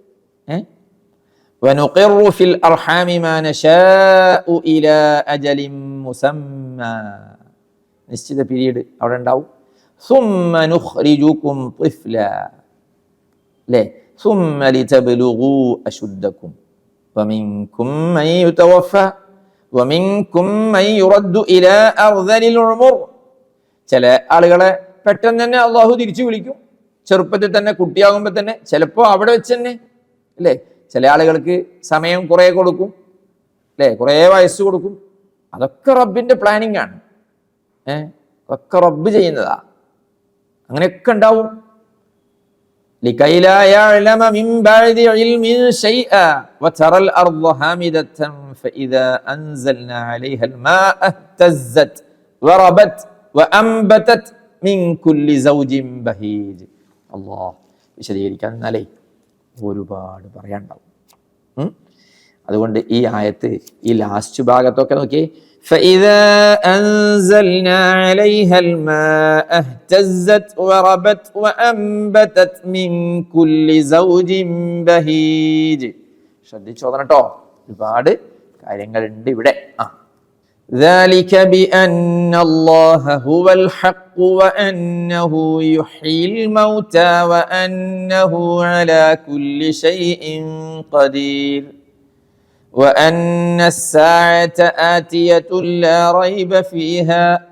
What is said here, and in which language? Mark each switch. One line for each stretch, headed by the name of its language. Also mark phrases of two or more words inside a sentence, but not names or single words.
Arabic: وَنُقِرُّ فِي الْأَرْحَامِ مَا نَشَاءُ إِلَى أَجَلٍ مُّسَمًّى,
Malayalam: നിശ്ചിത പീരീഡ് അവിടെ ഉണ്ടാവും.
Arabic: ثُمَّ نُخْرِجُكُمْ طِفْلًا, അല്ലേ? ثُمَّ لِتَبْلُغُوا أَشُدَّكُمْ وَمِنكُم مَّن يُتَوَفَّى وَمِنكُم مَّن يُرَدُّ إِلَى أَرْذَلِ الْعُمُرِ.
Malayalam: ചില ആളുകളെ പെട്ടെന്ന് തന്നെ അള്ളാഹു തിരിച്ചു വിളിക്കും, ചെറുപ്പത്തിൽ തന്നെ, കുട്ടിയാകുമ്പോൾ തന്നെ, ചിലപ്പോൾ അവിടെ വെച്ച് തന്നെ, അല്ലേ? ചില ആളുകൾക്ക് സമയം കുറേ കൊടുക്കും, അല്ലേ? കുറേ വയസ്സ് കൊടുക്കും. അതൊക്കെ റബ്ബിന്റെ പ്ലാനിങ് ആണ്. അതൊക്കെ റബ്ബ് ചെയ്യുന്നതാ. അങ്ങനെയൊക്കെ ഉണ്ടാവും.
Arabic: لكي لا يعلم من بعد علم شيئا وترى الأرض هامدة فإذا أنزلنا عليها الماء اهتزت وربت وأنبتت من كل زوج بهيج.
Malayalam: അല്ലാഹ് വിശദീകരിക്കാൻ എന്നാലേ ഒരുപാട് പറയാനുണ്ടാവും. അതുകൊണ്ട് ഈ ആയത്ത്, ഈ ലാസ്റ്റ് ഭാഗത്തൊക്കെ നോക്കി,
Arabic: فإذا أنزلنا عليها الماء اهتزت وربت وأنبتت من كل زوج بهيج.
Malayalam: ശ്രദ്ധിച്ചോളണം കേട്ടോ, ഒരുപാട് കാര്യങ്ങളുണ്ട് ഇവിടെ.
Arabic: ذلك بأن الله هو الحق وأنه يحيي الموتى وأنه على كل شيء قدير وأن الساعة آتية لا ريب فيها